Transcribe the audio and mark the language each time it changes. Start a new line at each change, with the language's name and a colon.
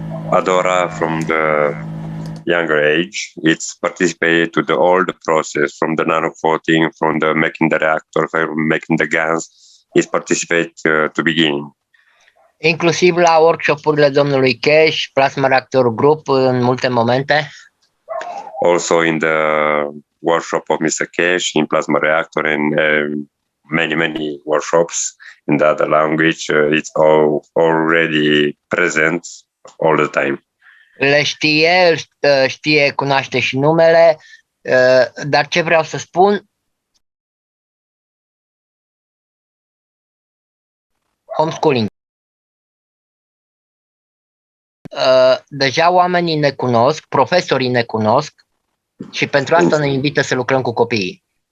English: Adora from the younger age, it's participated to the old process from the nano coating, from the making the reactor, from making the GANs. It's participate to beginning.
Romanian: Inclusiv la workshop-urile domnului Keshe, Plasma Reactor Group, în multe momente?
English: Also in the workshop of Mr. Keshe in plasma reactor and many workshops in the other language, it's already present all the time.
Romanian: Le știe, cunoaște și numele, dar ce vreau să spun, homeschooling. Deja oamenii ne cunosc, profesorii ne cunosc și pentru asta ne invită să lucrăm cu copiii.